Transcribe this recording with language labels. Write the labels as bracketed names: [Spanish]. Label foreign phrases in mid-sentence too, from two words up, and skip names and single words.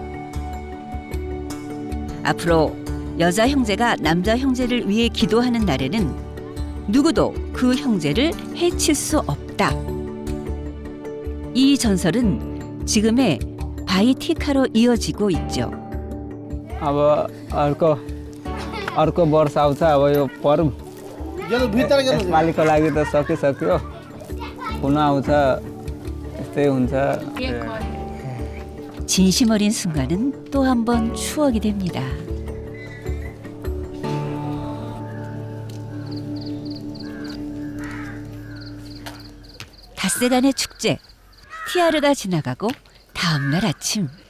[Korean] 앞으로 여자 형제가 남자 형제를 위해 기도하는 날에는 누구도 그 형제를 해칠 수 없다. 이 전설은 지금의 바이티카로 이어지고 있죠. [Nepali] अब अर्को वर्ष आउँछ, अब यो पर्व यसपालिको लागि त सकिसक्यो, पुनः आउँछ, यस्तै हुन्छ। [Korean] 진심 어린 순간은 또 한 번 추억이 됩니다. 닷새간의 축제, 티아르가 지나가고 다음 날 아침.